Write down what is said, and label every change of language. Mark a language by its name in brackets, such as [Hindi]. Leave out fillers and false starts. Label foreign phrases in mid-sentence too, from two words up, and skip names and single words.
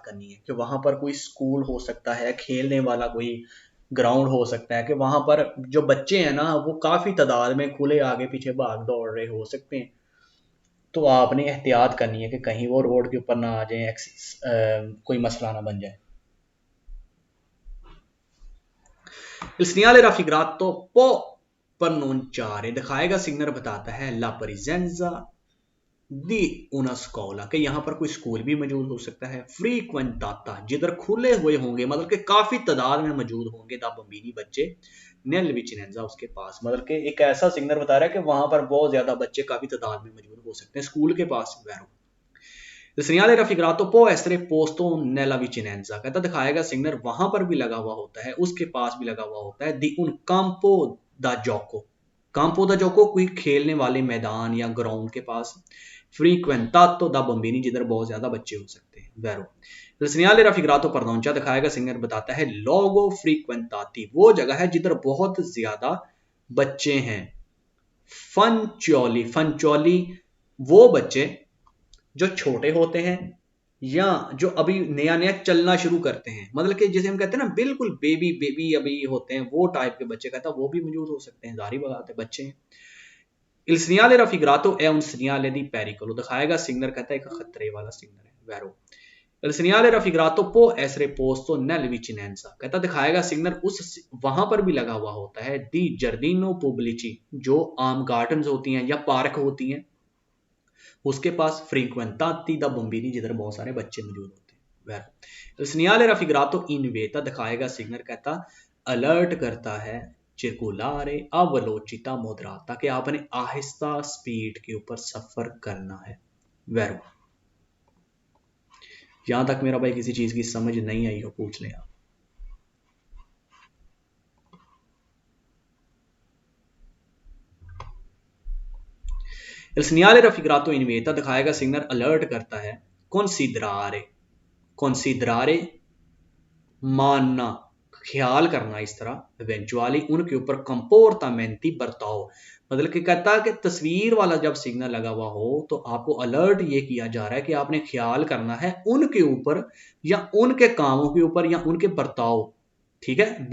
[Hindi] करनी है, कि वहां पर कोई स्कूल हो सकता है, खेलने वाला कोई ग्राउंड हो सकता है, कि वहां पर जो बच्चे हैं ना वो काफी तादाद में खुले आगे पीछे भाग दौड़ रहे हो सकते हैं, तो आपने एहतियात करनी है कि कहीं वो रोड के ऊपर ना आ जाए, कोई मसला ना बन जाए। [Italian] Il segnale raffigurato può pronunciare, [Hindi] दिखाएगा सिग्नल बताता है, [Italian] la presenza दी una scuola, [Hindi] कि यहाँ पर कोई स्कूल भी मौजूद हो सकता है, frequentata, जिधर खुले हुए होंगे, मतलब कि काफी तादाद में मौजूद होंगे, [Italian] da bambini, [Hindi] बच्चे, [Italian] nel vicinanza, [Hindi] उसके पास, मतलब कि एक ऐसा सिग्नल बता रहा है कि वहां पर बहुत ज्यादा बच्चे काफी तादाद में मौजूद हो सकते हैं, स्कूल के पास, वैरो। [Italian] Il segnale raffigurato può essere posto nella vicinanza, [Hindi] कहता दिखाएगा सिग्नल वहां पर भी लगा हुआ होता है, उसके पास भी लगा हुआ होता है, [Italian] di un campo da gioco, campo da gioco [Hindi] कोई खेलने वाले मैदान या ग्राउंड के पास, [Italian] frequentato da bambini, [Hindi] जिधर बहुत ज्यादा बच्चे हो सकते हैं, [Italian] vero। Il segnale raffigurato pronuncia, [Hindi] दिखाएगा सिग्नल बताता है, [Italian] luogo frequentati, [Hindi] वो जगह है जिधर बहुत ज्यादा बच्चे हैं, [Italian] fanciulli, fanciulli [Hindi] वो बच्चे जो छोटे होते हैं या जो अभी नया नया चलना शुरू करते हैं, मतलब कि जिसे हम कहते हैं ना बिल्कुल [English] baby baby [Hindi] अभी होते हैं, वो टाइप के बच्चे, कहता है वो भी मौजूद हो सकते हैं, जारी बात है बच्चे हैं। [Italian] Il segnale raffigurato è un segnale di pericolo, [Hindi] दिखाएगा सिग्नल कहता है एक खतरे वाला सिग्नल है, [Italian] vero। Il segnale raffigurato può essere posto nella vicinanza, [Hindi] कहता दिखाएगा सिग्नल उस वहां पर भी लगा हुआ होता है, [Italian] di giardino pubblici, [Hindi] जो आम गार्डन्स होती हैं या पार्क होती हैं, उसके पास [Italian] frequentati da bambini, [Hindi] जिधर बहुत सारे बच्चे मौजूद होते हैं, वैरो। [Italian] Il segnale raffigurato invita, [Hindi] दिखाएगा सिग्नल कहता अलर्ट करता है, [Italian] circolare a velocità moderata, [Hindi] कि आपने आहिस्ता स्पीड के ऊपर सफर करना है, वैरो। यहां तक मेरा भाई किसी चीज की समझ नहीं आई हो पूछ लें आप। [Italian] Il segnale raffigurato in vetta [Hindi] दिखाएगा सिग्नल अलर्ट करता है considerare मानना, ख्याल करना, इस तरह इवेंचुअली उनके ऊपर कंपोर्टामेंटी बर्ताव, मतलब कि कहता है कि तस्वीर वाला जब सिग्नल लगा हुआ हो तो आपको अलर्ट ये किया जा रहा है कि आपने ख्याल करना है उनके ऊपर या उनके कामों के ऊपर या उनके बर्ताव, ठीक है।